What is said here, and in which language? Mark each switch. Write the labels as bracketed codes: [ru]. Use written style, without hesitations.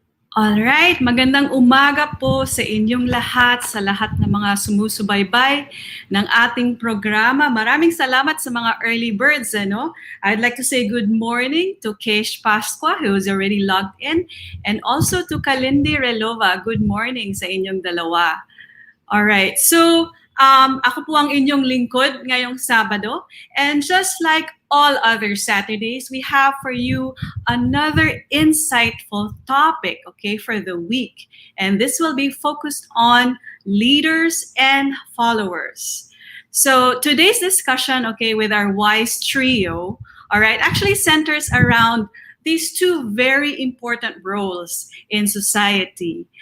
[tl] Alright, magandang umaga po sa inyong lahat, sa lahat ng mga sumusubaybay ng ating programa. Maraming salamat sa mga [en] early birds. I'd like to say good morning to Kesh Pasqua, who is already logged in, and also to Kalindi Relova. Good morning [tl] sa inyong dalawa. Alright, so ako po ang inyong lingkod ngayong Sabado. [en] And just like all other Saturdays, we have for you another insightful topic, okay, for the week. And this will be focused on leaders and followers. So today's discussion, okay, with our wise trio, all right, actually centers around these two very important roles in society.